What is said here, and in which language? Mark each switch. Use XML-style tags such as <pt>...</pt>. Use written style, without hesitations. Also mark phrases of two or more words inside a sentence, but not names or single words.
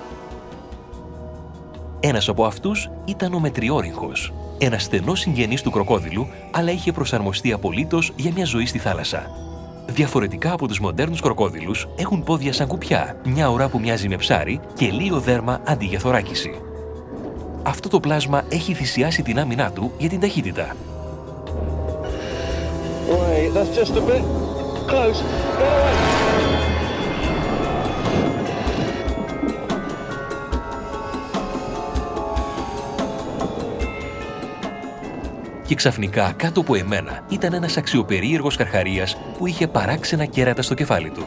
<el>Ένας από αυτούς ήταν ο μετριόρυγχος, ένας στενός συγγενής του κροκόδιλου, αλλά είχε προσαρμοστεί απολύτως για μια ζωή στη θάλασσα. Διαφορετικά από τους μοντέρνους κροκόδιλους, έχουν πόδια σαν κουπιά, μια ουρά που μοιάζει με ψάρι και λίο δέρμα αντί για θωράκιση. Αυτό το πλάσμα έχει θυσιάσει την άμυνά του για την ταχύτητα.</el> <en>Wait, that's just a bit close. Get away.</en> <el>Και ξαφνικά κάτω από εμένα ήταν ένας αξιοπερίεργος καρχαρίας που είχε παράξενα κέρατα στο κεφάλι του.</el>